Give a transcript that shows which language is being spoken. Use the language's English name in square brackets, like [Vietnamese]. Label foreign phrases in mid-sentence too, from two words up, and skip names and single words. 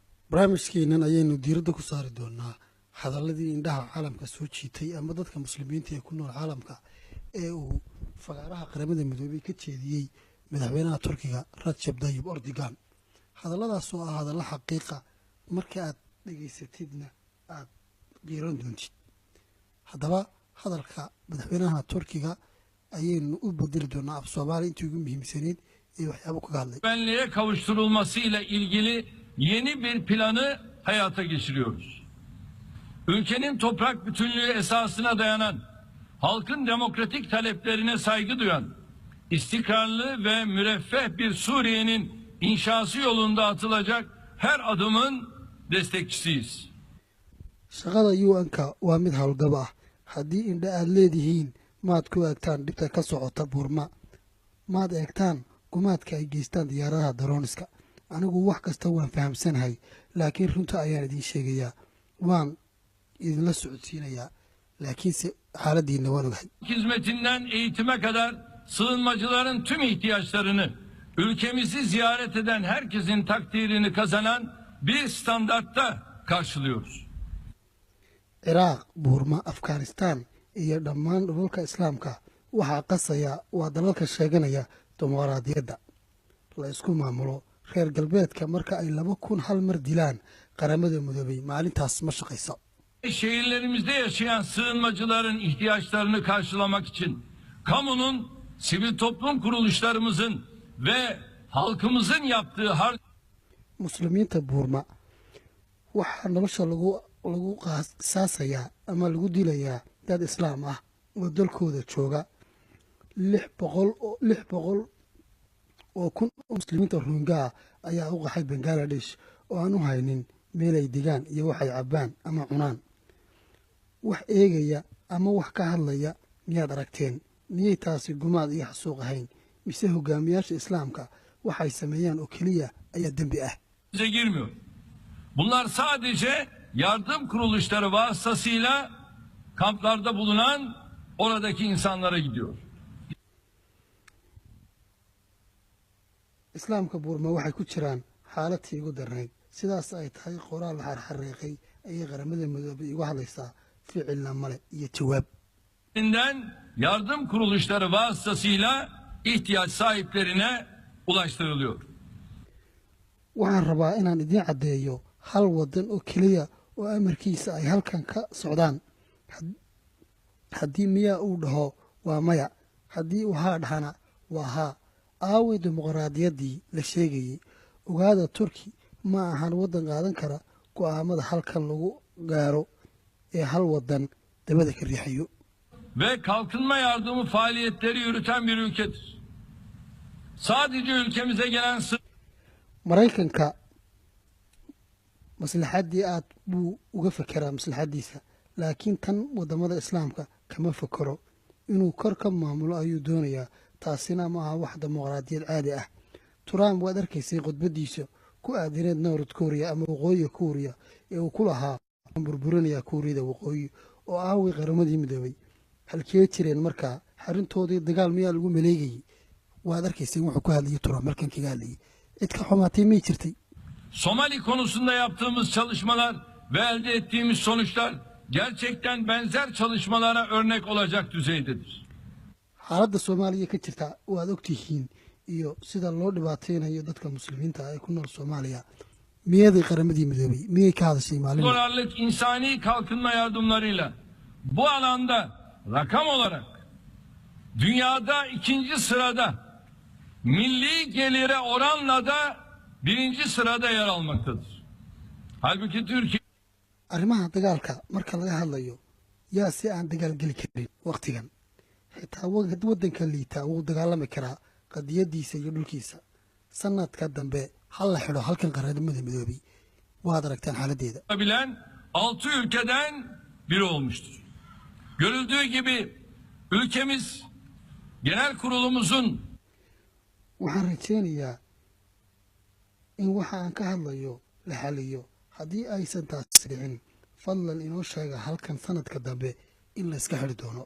[Somali] barnaamijkeenan ayaynu diiradda ku saari doonaa hadalladii indhaha caalamka soo jiitay ama dadka muslimiinta ee ku nool caalamka ee uu fagaaraha qaramada midoobay ka jeediyey madaxweynaha turkiga Recep Tayyip Erdogan. hadalladaas oo ah hadallo xaqiiqa marka aad dhegaysatidna aad qiiran doontid. haddaba hadalka madaxweynaha turkiga ayaynu u bedeli doonaa af Soomaali intii ugu muhiimsanayd ee waxyaabo kaga hadlay. [Turkish] Güvenliğe kavuşturulmasıyla ilgili yeni bir planı hayata geçiriyoruz. Ülkenin toprak bütünlüğü esasına dayanan, halkın demokratik taleplerine saygı duyan, istikrarlı ve müreffeh bir Suriye'nin inşası yolunda atılacak her adımın destekçisiyiz. [Somali] shaqada UN-ka waa mid howlgab ah. haddii indha aad leedihiin maad ku eegtaan dhibta ka socota Burma, maad eegtaan gumaadka ay geystaan diyaaradaha darooniska. anigu wax kasta waan fahamsanahay, laakiin runta ayaan idiin sheegayaa, waan idinla socodsiinayaa, laakiinse xaaladiina waan ogahay. [Turkish] Hizmetinden eğitime kadar sığınmacıların tüm ihtiyaçlarını ülkemizi ziyaret eden herkesin takdirini kazanan bir standartta karşılıyoruz. [Somali] Ciraaq, Burma, Afghanistan iyo dhammaan dhulalka islaamka waxaa qasaya waa dalalka sheeganaya dimuqraadiyadda la isku maamulo. reer galbeedka marka ay 2000 hal mar dilaan qaramada midoobay maalintaas ma shaqayso. [Turkish] Şehirlerimizde yaşayan sığınmacıların ihtiyaçlarını karşılamak için kamunun, sivil toplum kuruluşlarımızın ve halkımızın yaptığı [Somali] muslimiinta Burma waxaa nolosha lagu qaasayaa ama lagu dilayaa dad islaam ah oo dalkooda jooga. 600 oo kun oo muslimiinta Rohingya ayaa u qaxay Bangladesh oo aan u haynin meel ay degaan iyo wax ay cabaan ama cunaan. wax eegaya ama wax ka hadlaya miyaad aragteen? miyay taasi gumaad iyo xasuuq ahayn? mise hogaamiyaasha islaamka waxay sameeyaan oo keliya ayaa dembi ah? [Turkish] girmiyor. Bunlar sadece yardım kuruluşları vasıtasıyla kamplarda bulunan oradaki insanlara gidiyor. [Somali] islaamka Burma waxay ku jiraan xaaladii ugu darnayd. sidaas ay tahay qoraal la xarxareeqay ayay qaramada midoobay igu hadlaysaa ficilna male iyo jawaab. [Turkish] Yardım kuruluşları vasıtasıyla ihtiyaç sahiplerine ulaştırılıyor. [Somali] waxaan rabaa inaan idiin caddeeyo hal wadan oo keliya oo amarkiisa ay halkan ka socdaan. haddii miyaa uu dhaho waa maya, haddii uu haa dhahana waa haa. aaway dimuqraadiyaddii la sheegayey? ogaada, Turki ma ahan waddan qaadan kara go'aamada halkan lagu gaaro ee hal waddan dabada ka riixayo. [Turkish] Ve kalkınma yardımı faaliyetleri yürüten bir ülkedir. Sadece ülkemize gelen [Somali] Maraykanka maslaxaddii aad buu uga fekeraa maslaxaddiisa, laakiin tan wadamada islaamka kama fekero. inuu kor ka maamulo ayuu doonayaa. taasina ma aha wax dimuqraadiyad caadi ah. Trump waad arkaysay khudbadiisa ku aadineed North Korea ama waqooyiga Korea ee uu ku lahaa burburinaya Koreada waqooyi oo aaway qaramadii midoobay. halkee jireen markaa? xarintoodii dagaal miyaa lagu maleegayay? waad arkaysay wuxuu ku hadlayay Trump markan kaga hadlayay. cid ka xumaatay ma jirtay? [Turkish] Somali konusunda yaptığımız çalışmalar ve elde ettiğimiz sonuçlar gerçekten benzer çalışmalara örnek olacak düzeydedir. [Somali] xaaladda Soomaaliya ka jirta waad ogtihiin iyo sida loo dhibaateynayo dadka muslimiinta ah ee ku nool Soomaaliya. miyaday qaramadii midoobay miyay ka hadashay maalin? [Turkish] Dolarlık insani kalkınma yardımlarıyla bu alanda rakam olarak dünyada 2. sırada, milli gelire oranla da 1. sırada yer almaktadır. Halbuki Türkiye [Somali] arrimaha dagaalka marka laga hadlayo yaa si aan dagaal geli karin waqtigan. xitaa waddanka liita wuu dagaalami karaa qadiyadiisa iyo dhulkiisa. sanadka dambe hal la xidho halkan qaramada midoobay. waad aragtaan xaaladdeeda. [Turkish] bilen 6 ülkeden biri olmuştur. Görüldüğü gibi ülkemiz genel kurulumuzun [Somali] waxaan rajaynayaa in waxa aan ka hadlayo la xaliyo. haddii aysan taasi dhicin, fadlan inoo sheega halkan sanadka dambe in la iska xidhi doono.